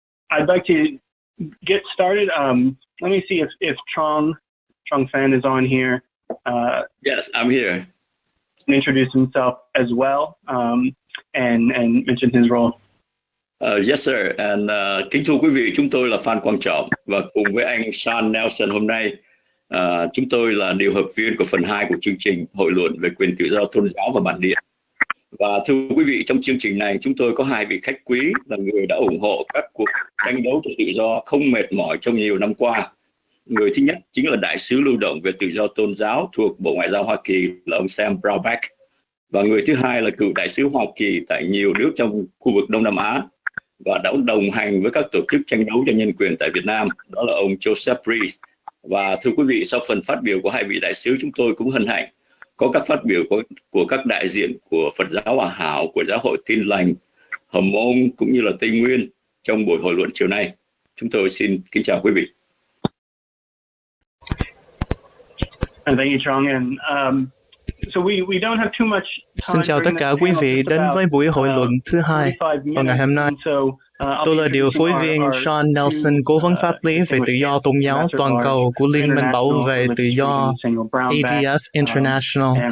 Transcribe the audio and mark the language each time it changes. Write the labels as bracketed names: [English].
[English] I'd like to get started. Let me see if P.2nd is on here. Yes, I'm here. Introduce himself as well and mention his role. Yes, sir. [Vietnamese] And kính thưa quý vị, chúng tôi là Phan Quang Trọng và cùng với anh Sean Nelson hôm nay, chúng tôi là điều hợp viên của phần 2 của chương trình hội luận về quyền tự do tôn giáo và bản địa. Và thưa quý vị, trong chương trình này chúng tôi có 2 vị khách quý là người đã ủng hộ các cuộc tranh đấu cho tự do không mệt mỏi trong nhiều năm qua. Người thứ nhất chính là đại sứ lưu động về tự do tôn giáo thuộc Bộ Ngoại giao Hoa Kỳ là ông Sam Brownback. Và người thứ hai là cựu đại sứ Hoa Kỳ tại nhiều nước trong khu vực Đông Nam Á và đã đồng hành với các tổ chức tranh đấu cho nhân quyền tại Việt Nam, đó là ông Joseph Rees. Và thưa quý vị, sau phần phát biểu của 2 vị đại sứ, chúng tôi cũng hân hạnh có các phát biểu của các đại diện của Phật giáo Hòa Hảo, của Giáo hội Tin Lành, Hồng Môn cũng như là Tây Nguyên trong buổi hội luận chiều nay. Chúng tôi xin kính chào quý vị. [English] Thank you, Trong. And so we don't have too much time. [Vietnamese] Xin chào tất cả quý vị đến với buổi hội luận thứ 2 vào ngày hôm nay. Tôi là điều phối viên Sean Nelson, cố vấn pháp lý về tự do tôn giáo toàn cầu của Liên minh bảo vệ tự do ADF International.